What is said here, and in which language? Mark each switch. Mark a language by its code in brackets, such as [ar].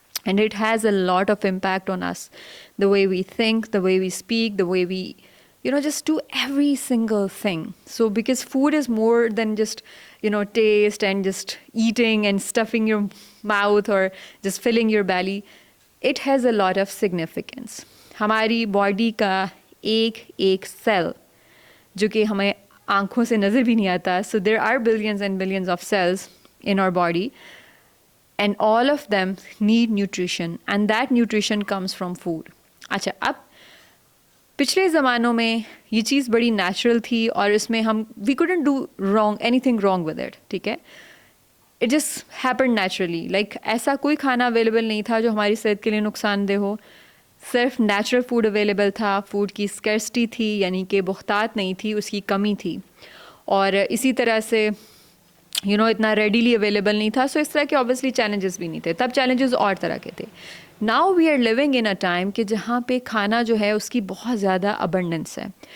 [en] And it has a lot of impact on us, the way we think, the way we speak, the way we, just do every single thing. So because food is more than just, taste and just eating and stuffing your mouth or just filling your belly, it has a lot of significance. [ur] ہماری body کا ایک cell جو کہ ہمیں آنکھوں سے نظر بھی نہیں آتا، [en] so there are billions and billions of cells in our body. And all of them need nutrition, and that nutrition comes from food. [ur] اچھا، اب پچھلے زمانوں میں یہ چیز بڑی نیچرل تھی اور اس میں ہم [en] we couldn't do anything wrong with it. [ur] ٹھیک ہے، [en] it just happened naturally. [ur] like ایسا کوئی کھانا اویلیبل نہیں تھا جو ہماری صحت کے لیے نقصان دہ ہو. صرف نیچرل فوڈ اویلیبل تھا. فوڈ کی اسکرسٹی تھی، یعنی کہ بہتات نہیں تھی، اس کی کمی تھی. اور اسی طرح سے اتنا ریڈیلی اویلیبل نہیں تھا. سو اس طرح کے آبویسلی چیلنجز بھی نہیں تھے. تب چیلنجز اور طرح کے تھے. [en] now we are living in a time [ur] کہ جہاں پہ کھانا جو ہے اس کی بہت زیادہ ابنڈنس ہے.